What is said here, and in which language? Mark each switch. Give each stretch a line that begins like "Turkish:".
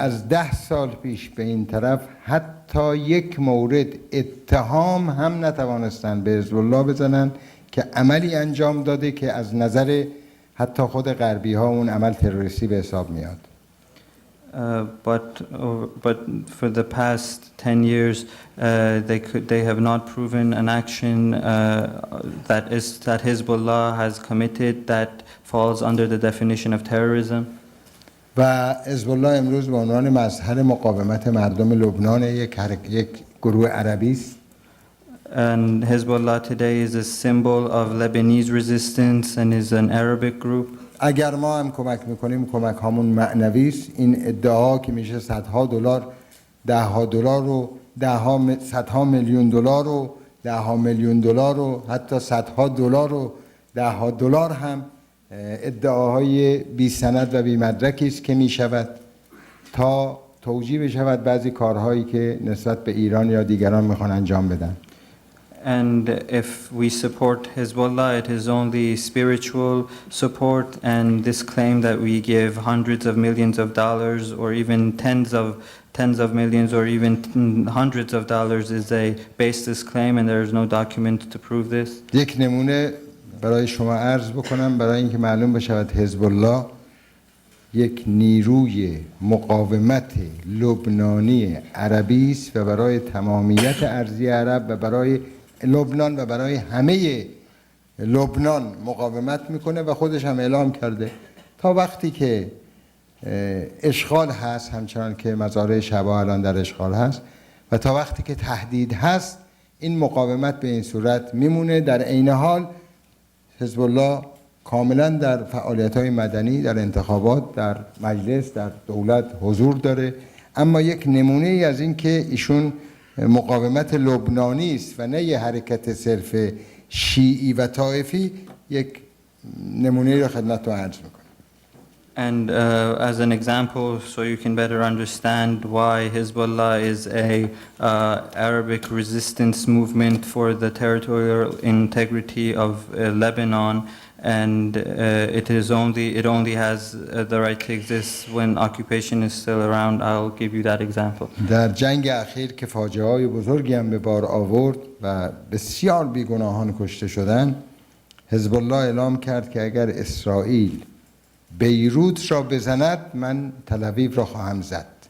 Persian: از 10 سال پیش به این طرف حتی یک مورد اتهام هم نتوانستند به حزب الله بزنن که عملی انجام داده که از نظر حتی خود غربی ها اون عمل تروریستی به حساب میاد.
English: But for the past 10 years, they have not proven an action that Hezbollah has committed that falls under the definition of terrorism.
Persian: و حزب الله امروز به عنوان مظهر مقاومت مردم لبنان یک گروه عربی است.
English: And Hezbollah today is a symbol of Lebanese resistance and is an Arabic group.
Persian: اگر ما هم کمک میکنیم کمک همون معنوی است. این ادعا که میشه صدها دلار، دهها دلار و صدها میلیون دلار و دهها میلیون دلار و حتی صدها دلار و دهها دلار هم ادعاهای بی سند و بی مدرکی است که می شود تا توجیه بشود بعضی کارهایی که نسبت به ایران یا دیگران میخوان انجام بدن.
English: And if we support Hezbollah, it is only spiritual support, and this claim that we give hundreds of millions of dollars or even tens of millions or even hundreds of dollars is a baseless claim, and there is no document to prove this.
Persian: یک نمونه برای شما عرض بکنم برای اینکه معلوم بشود حزب الله یک نیروی مقاومت لبنانی عربی است و برای تمامیت ارضی عرب و برای لبنان و برای همه لبنان مقاومت میکنه و خودش هم اعلام کرده تا وقتی که اشغال هست، همچنان که مزارع شبا الان در اشغال هست، و تا وقتی که تهدید هست این مقاومت به این صورت میمونه. در عین حال حزب الله کاملا در فعالیت‌های مدنی، در انتخابات، در مجلس، در دولت حضور داره، اما یک نمونه ای از این که ایشون مقاومت لبنانی است و نه یه حرکت صرف شیعی و طائفی، یک نمونه را خدمتتون عرض میکنم.
English: And as an example, so you can better understand why Hezbollah is a Arabic resistance movement for the territorial integrity of Lebanon, and it only has the right to exist when occupation is still around. I'll give you that example.
Persian: در جنگ اخیر که فاجعه‌های بزرگی هم به بار آورد و بسیار بیگناهان کشته شدند، حزب الله اعلام کرد که اگر اسرائیل بیروت را بزند من تل آویو را خواهم زد.